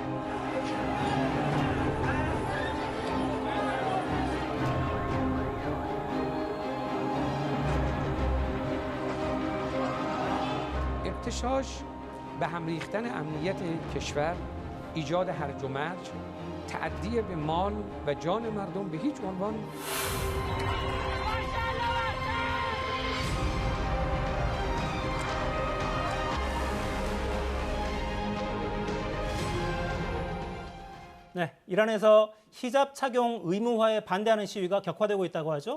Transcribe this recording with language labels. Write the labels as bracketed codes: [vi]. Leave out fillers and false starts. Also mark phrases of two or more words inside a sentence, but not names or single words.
[fa] اغتشاش به هم ریختن امنیت کشور، ایجاد هرج و مرج، تعدی به مال و جان مردم به هیچ عنوان. [ko] 네, 이란에서 히잡 착용 의무화에 반대하는 시위가 격화되고 있다고 하죠.